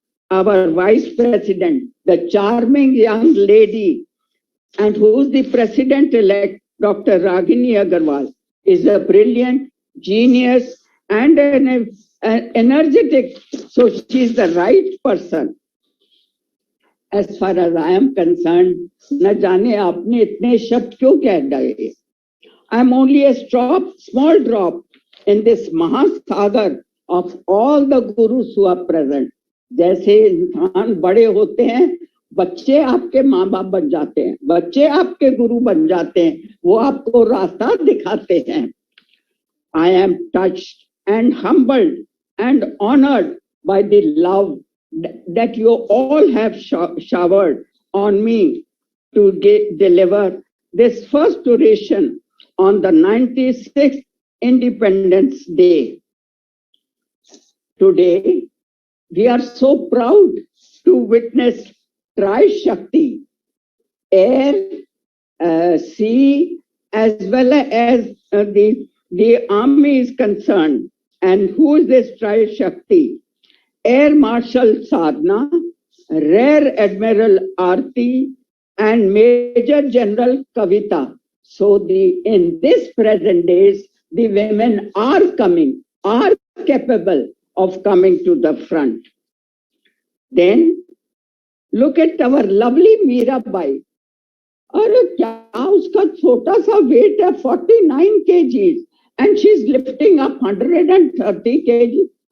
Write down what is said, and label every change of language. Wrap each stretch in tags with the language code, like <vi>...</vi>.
<en>Our vice president, the charming young lady, and who is the president-elect, Dr. Ragini Agarwal, is a brilliant, genius, and an energetic, so she is the right person. As far as I am concerned,</en> <hi>न जाने आपने इतने शब्द क्यों कह डाले.</hi> <en>I am only a small drop in this mahasagar of all the gurus who are present.</en> <hi>जैसे इंसान बड़े होते हैं, बच्चे आपके माँ बाप बन जाते हैं, बच्चे आपके गुरु बन जाते हैं, वो आपको रास्ता दिखाते हैं.</hi> <en>I am touched and humbled and honored by the love that you all have showered on me to deliver this first oration on the 96th Independence Day. Today, we are so proud to witness Tri Shakti, air, sea, as well as the army is concerned. And who is this Tri-Shakti? Air Marshal Sadhna, Rear Admiral Aarti, and Major General Kavita. So in this present days, the women are capable of coming to the front. Then look at our lovely Mirabai.</en> <hi>अरे क्या उसका छोटा सा wait है</hi> <en>49 kgs and she's lifting up 130 kgs.</en>